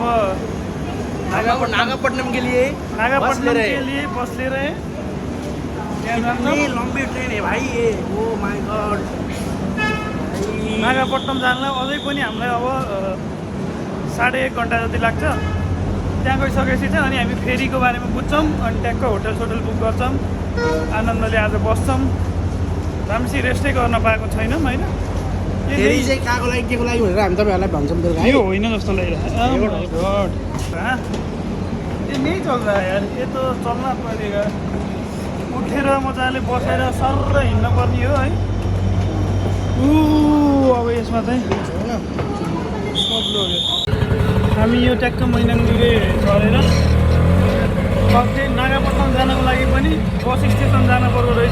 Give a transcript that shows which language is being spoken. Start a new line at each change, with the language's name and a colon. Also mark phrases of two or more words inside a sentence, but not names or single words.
Hindi: नागापट्टनम के लिए नागापट्टनम के लिए
Nepali: बस लिएर त्यहाँ जान्छौँ
Hindi: लम्बी ट्रेन है भाइ ये
English: oh my god
Nepali: नागापट्टनम जानलाई अझै पनि हामीलाई अब 1.5 घन्टा जति लाग्छ त्यहाँ गइसकेपछि चाहिँ अनि हामी फेरीको बारेमा बुझ्छौँ अनि ट्याक्क होटल सोटल बुक गर्छौँ आनन्दले आज बस्छौँ राम्रोसित रेस्टै गर्न पाएको छैनौँ होइन फेरि चाहिँ कहाँको लागि के को लागि भनेर हामी तपाईँहरूलाई भन्छौँ बेलुका है यो होइन जस्तो लागिरहेको
Hindi: ये नहीं चल रहा है यार, ये तो चलना पड़ेगा।
Nepali: उठेर मजाले बसेर सर हिँड्न पर्ने हो है। अब यसमा चाहिँ हामी यो ट्याक्क मैनाङले झरेर अझै नागापट्टनम जानको लागि पनि बस स्टेसन जानु पर्दो रहेछ।